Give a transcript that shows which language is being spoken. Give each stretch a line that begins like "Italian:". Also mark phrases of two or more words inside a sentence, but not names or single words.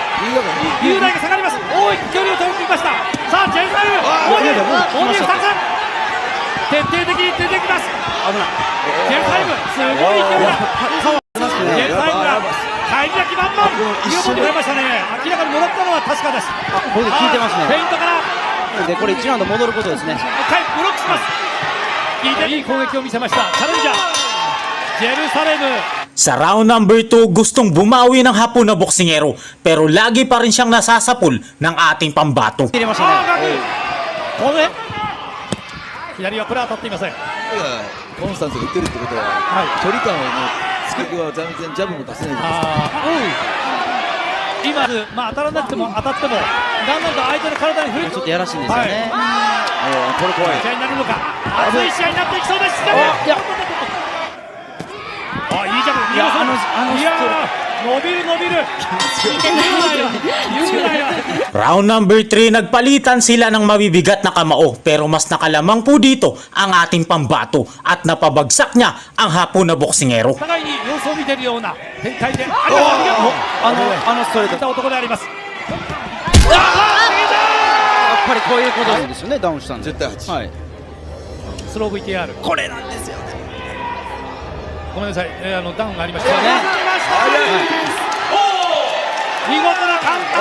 Japanese: 雄大が下がります大きく距離を取ってきましたさあジェルサイムボディ2つ徹底的に出てきますジェルサイムすごい勢いだジェルサイムが返り咲き満々両方に出ましたね明らかにもらったのは確かですボディ効いてますね。フェイントからでこれ1ラウンド戻ることですね。ブロックしますいい攻撃を見せましたチャレンジャージェルサレム
Filipino: Sa
English: round number
Filipino: 2, gustong bumawi ng Hapon na boksingero pero lagi pa rin siyang nasasapul ng ating pambato.
Japanese: 入れましたね。これ左はプラ当たっていませんコンスタンスが打ってるってことは、距離感を作りは全然ジャブも出せないじゃないですか。今、当たらなくても当たってもだんだんと相手の体に振りちょっとやらしいんですよね。これ怖い。試合になるのか熱い試合になっていきそうですいやいいジャブいや伸びる
English: Round number
Filipino: 3, nagpalitan sila ng mabibigat na kamao pero mas nakalamang po dito ang ating pambato at napabagsak niya ang Hapon na boksingero.
Japanese: 互いに様子を見ているような展開でストレート。た男でありますやっぱりこういうことなんですよね。ダウンしたんで。絶対8。はい。スロー VTR これなんですよねごめんなさい、ダウンがありましたね見事なカウンター